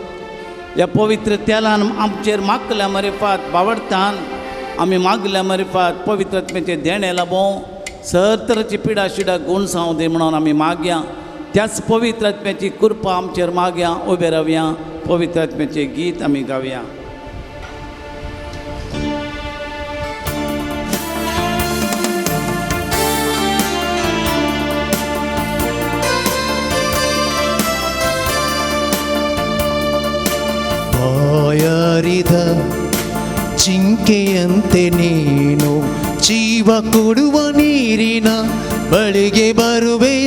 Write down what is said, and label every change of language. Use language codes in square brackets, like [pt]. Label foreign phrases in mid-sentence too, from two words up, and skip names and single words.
[kok] ह्या पवित्र तेलान आमचेर मागल्या मरेफात बावडतान आमी मागल्या मरेफात पवित्र आत्म्याचे देणे लाभों सर तरेची पिडा शिडा गूण जावं दी म्हणून आमी मागया. त्याच पवित्र आत्म्याची कृपा आमचेर मागया. उबे रावया. पवित्र आत्म्याचे गीत आमी गावया. [kn] ಬಾಯಾರಿದ ಜಿಂಕೆಯಂತೆ ನೀನು ಜೀವ ಕೊಡುವ ನೀರಿನ ಬಳಿಗೆ ಬರುವೆಯ.